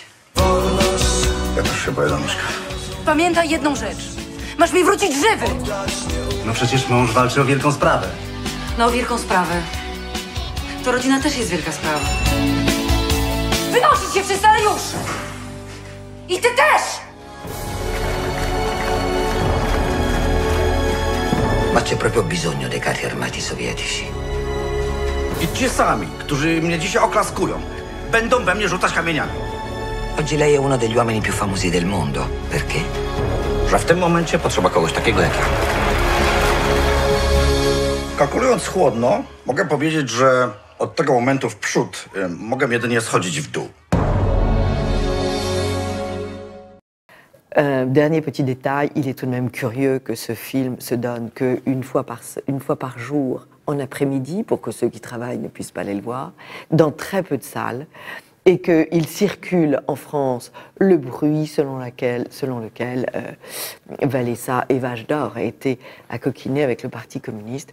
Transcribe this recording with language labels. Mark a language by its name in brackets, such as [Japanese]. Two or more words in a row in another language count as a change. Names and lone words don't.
[Polish] Ja też się boję, Danuszka. Pamiętaj jedną rzecz. Masz mi wrócić żywy! No przecież mąż walczy o wielką sprawę. No, o wielką sprawę. To rodzina też jest wielka sprawa. Wynosić się wszyscy, ale już! I ty też! [Italian] Ma c'è proprio bisogno dei carri armati sovietici. [Polish] I ci sami, którzy mnie dzisiaj oklaskują, będą we mnie rzucać kamieniami. [Italian] Oggi lei è uno degli uomini più famosi del mondo. Perché? [Polish] Że w tym momencie potrzeba kogoś takiego jak ja. Kalkulując chłodno, mogę powiedzieć, że od tego momentu w przód mogę jedynie schodzić w dół. [French] Dernier petit détail, il est tout de même curieux que ce film se donne qu'une fois par jour, en après-midi, pour que ceux qui travaillent ne puissent pas aller le voir, dans très peu de salles, et qu'il circule en France le bruit selon lequel Walesa et Vache d'Or a été à coquiner avec le Parti communiste.